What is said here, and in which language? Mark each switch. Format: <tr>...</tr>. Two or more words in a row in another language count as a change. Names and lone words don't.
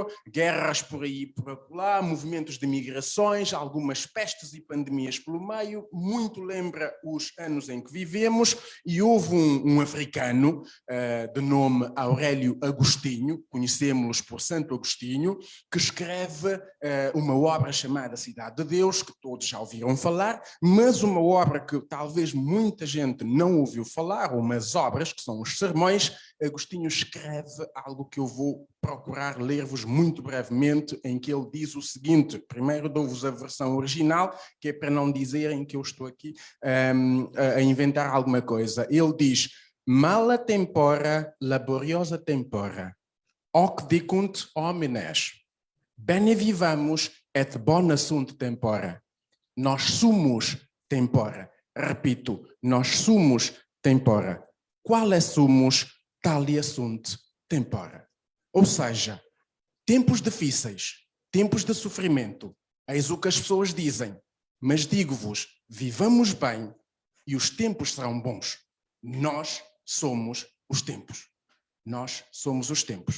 <pt>guerras por aí e por lá, movimentos de migrações, algumas pestes e pandemias pelo meio, muito lembra os anos em que vivemos, e houve um africano de nome Aurélio Agostinho, conhecemos-los por Santo Agostinho, que escreve uma obra chamada Cidade de Deus, que todos já ouviram falar, mas uma obra que talvez muita gente não ouviu falar, ou umas obras que são os sermões. Agostinho escreve algo que eu vou procurar ler-vos muito brevemente, em que ele diz o seguinte. Primeiro dou-vos a versão original, que é para não dizerem que eu estou aqui a inventar alguma coisa. Ele diz:</pt> <la>mala tempora, laboriosa tempora, hoc dicunt homines, bene vivamus et bona sunt tempora.</la> <pt>Nós somos tempora. Repito, nós somos tempora.</pt> <la>Quale sumus, talia sunt tempora.</la> <pt>Ou seja, tempos difíceis, tempos de sofrimento, eis o que as pessoas dizem, mas digo-vos, vivamos bem e os tempos serão bons. Nós somos os tempos. Nós somos os tempos.</pt>